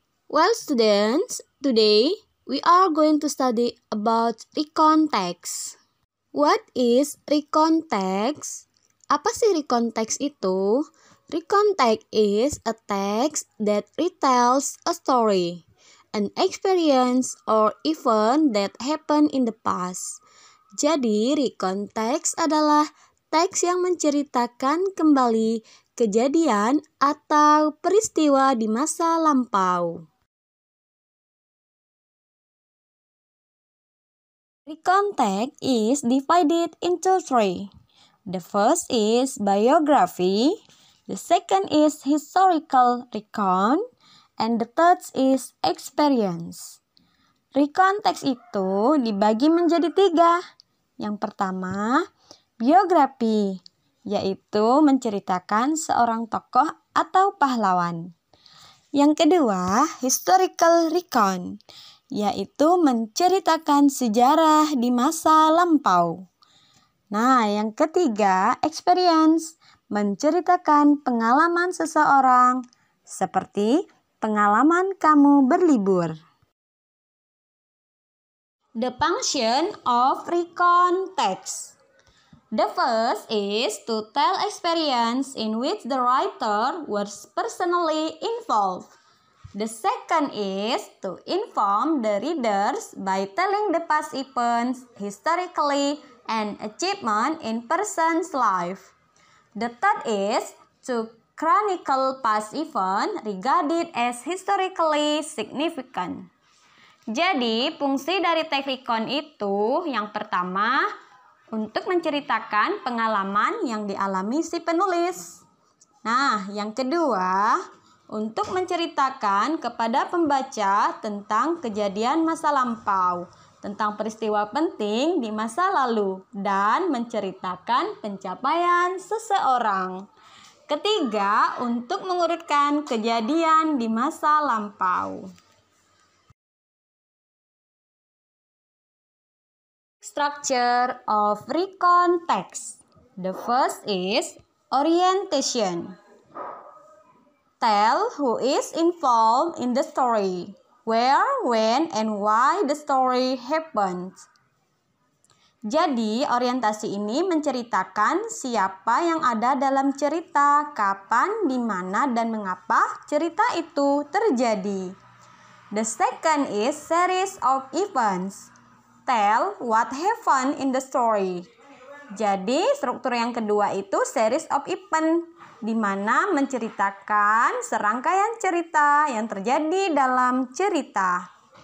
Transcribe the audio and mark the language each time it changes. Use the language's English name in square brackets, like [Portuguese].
[English] Well, students, today we are going to study about recon text. What is recon text? [Indonesian] Apa sih recon text itu? [English] Recon text is a text that retells a story, an experience, or event that happened in the past. [Indonesian] Jadi, recon text adalah teks yang menceritakan kembali kejadian atau peristiwa di masa lampau. [English] Recon text is divided into three. The first is biography, the second is historical recon, and the third is experience. [Indonesian] Recon text itu dibagi menjadi tiga. Yang pertama, biografi, yaitu menceritakan seorang tokoh atau pahlawan. Yang kedua, historical recon, yaitu menceritakan sejarah di masa lampau. Nah, yang ketiga, experience, menceritakan pengalaman seseorang, seperti pengalaman kamu berlibur. [English] The function of recon text. The first is to tell experience in which the writer was personally involved. The second is to inform the readers by telling the past events historically and achievement in person's life. The third is to chronicle past events regarded as historically significant. [Indonesian] Jadi, fungsi dari teks recon itu yang pertama untuk menceritakan pengalaman yang dialami si penulis. Nah, yang kedua untuk menceritakan kepada pembaca tentang kejadian masa lampau, tentang peristiwa penting di masa lalu, dan menceritakan pencapaian seseorang. Ketiga, untuk mengurutkan kejadian di masa lampau. [English] Structure of recon text. The first is orientation. Tell who is involved in the story, where, when, and why the story happened. [Indonesian] Jadi, orientasi ini menceritakan siapa yang ada dalam cerita, kapan, di mana, dan mengapa cerita itu terjadi. [English] The second is series of events. Tell what happened in the story. [Indonesian] Jadi, struktur yang kedua itu series of event, di mana menceritakan serangkaian cerita yang terjadi dalam cerita.